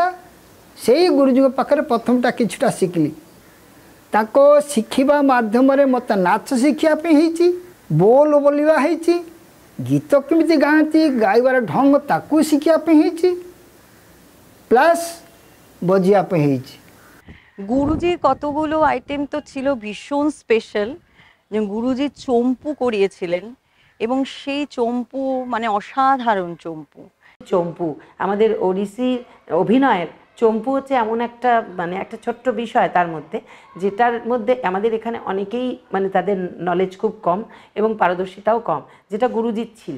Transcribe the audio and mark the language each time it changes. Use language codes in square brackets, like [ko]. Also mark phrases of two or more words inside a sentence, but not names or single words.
[or] ସେଇ ଗୁରୁଜୀଙ୍କ ପାଖରେ ପ୍ରଥମଟା କିଛିଟା ଶିଖିଲି। ତାଙ୍କ ଶିଖିବା ମାଧ୍ୟମରେ ମୋତେ ନାଚ ଶିଖିବା ପାଇଁ ହେଇଛି, ବୋଲ ବୋଲିବା ହେଇଛି, ଗୀତ କେମିତି ଗାଆନ୍ତି ଗାଇବାର ଢଙ୍ଗ ତାକୁ ଶିଖିବା ପାଇଁ ହେଇଛି, ପ୍ଲସ୍ ବଜିବା ପାଇଁ ହେଇଛି। [bn] গুরুজির কতগুলো আইটেম তো ছিল ভীষণ স্পেশাল, যে গুরুজি চম্পু করিয়েছিলেন এবং সেই চম্পু মানে অসাধারণ চম্পু। চম্পু আমাদের ওড়িশি অভিনয়ের চম্পু হচ্ছে এমন একটা মানে একটা ছোট্ট বিষয় তার মধ্যে, যেটার মধ্যে আমাদের এখানে অনেকেই মানে তাদের নলেজ খুব কম এবং পারদর্শিতাও কম, যেটা গুরুজির ছিল।